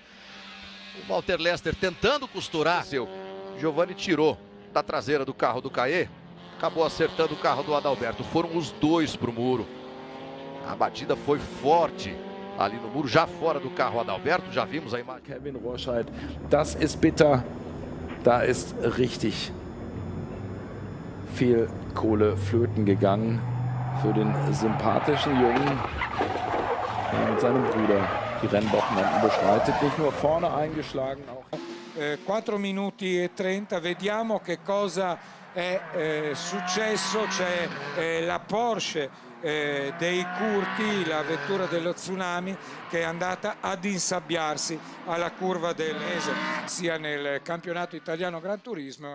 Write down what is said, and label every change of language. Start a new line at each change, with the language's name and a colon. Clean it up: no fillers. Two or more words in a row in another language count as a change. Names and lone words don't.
Portuguese: O Walter Lester tentando costurar, seu Giovanni tirou da traseira do carro do Caê, acabou acertando o carro do Adalberto. Foram os dois pro muro. A batida foi forte ali no muro, já fora do carro Adalberto, já vimos a imagem.
German: Kevin Roscheid, das ist bitter, da ist richtig viel Kohle flöten gegangen für den sympathischen Jungen, der mit seinem Bruder die Rennwochenenden bestreitet, nicht nur vorne eingeschlagen, auch
Italian: 4 minuti e 30, vediamo che cosa è successo. C'è la Porsche dei Curti, la vettura dello Tsunami, che è andata ad insabbiarsi alla curva del Mese, sia nel campionato italiano Gran Turismo.